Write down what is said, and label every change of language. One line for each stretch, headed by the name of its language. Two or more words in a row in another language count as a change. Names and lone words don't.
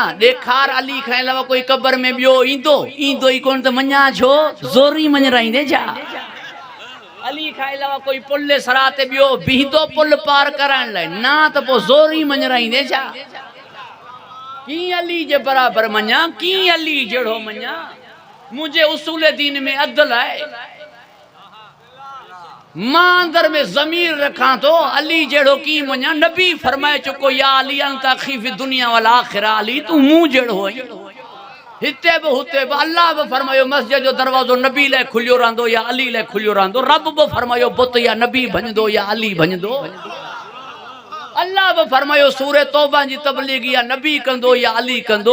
Sindhi: ॾेखार अली खां अलावा कोई कब्र में ॿियो ईंदो ई कोन त मञा छो ज़ोरी मञराईंदे छा। अली खां अलावा कोई पुल सरा ते ॿियो बीहंदो पुल पार कराइण लाइ ना, त पोइ ज़ोरी मञराईंदे छा। की अली जे बराबर मञा, की अली जहिड़ो मञा।
Urdu: مجھے اصول دین میں عدل ہے,
Sindhi: मां अंदर में ज़मीर रखा तो अली जहिड़ो की मञा। नबी फरमाए चुको
Arabic: يا علي أنت أخي في الدنيا والآخرة,
Sindhi: अली तू मूं जहिड़ो आई। हिते बि हुते बि अल्लाह बि फरमायो मस्जिद जो दरवाज़ो नबी लाइ खुलियो रहंदो या अली लाइ खुलियो रहंदो। रब बि फरमायो बुत या नबी भञंदो या अली भञंदो। अल्लाह बि फरमायो सूरे तौबा जी तबलीग या नबी कंदो या अली कंदो।